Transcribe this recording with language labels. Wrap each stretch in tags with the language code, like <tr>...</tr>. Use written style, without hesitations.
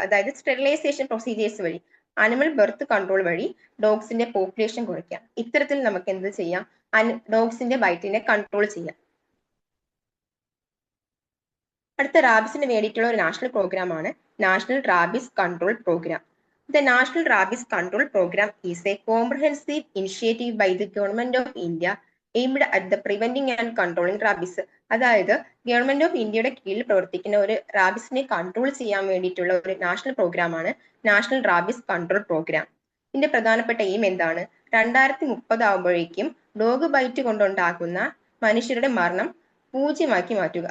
<ml>അതായത് sterilisation procedures വഴി, animal birth control വഴി ഡോഗ്സിന്റെ പോപ്പുലേഷൻ കുറയ്ക്കാം. ഇത്തരത്തിൽ നമുക്ക് എന്ത് ചെയ്യാം, ഡോഗ്സിന്റെ ബൈറ്റിനെ കൺട്രോൾ ചെയ്യാം. അടുത്ത റാബിസിന് വേണ്ടിയിട്ടുള്ള ഒരു നാഷണൽ പ്രോഗ്രാം ആണ് national rabies control programme.</ml> <en>The National Rabies Control Program is a comprehensive initiative by the Government of India aimed at the preventing and controlling rabies.</en> <ml>അതായത് ഗവൺമെന്റ് ഓഫ് ഇന്ത്യയുടെ കീഴിൽ പ്രവർത്തിക്കുന്ന ഒരു റാബിസിനെ കൺട്രോൾ ചെയ്യാൻ വേണ്ടിയിട്ടുള്ള ഒരു നാഷണൽ പ്രോഗ്രാം ആണ് നാഷണൽ റാബിസ് കൺട്രോൾ പ്രോഗ്രാം. ഇതിന്റെ പ്രധാനപ്പെട്ട എയിം എന്താണ്? 2030 ആകുമ്പോഴേക്കും ഡോഗ് ബൈറ്റ് കൊണ്ടുണ്ടാകുന്ന മനുഷ്യരുടെ മരണം 0 മാറ്റുക.</ml>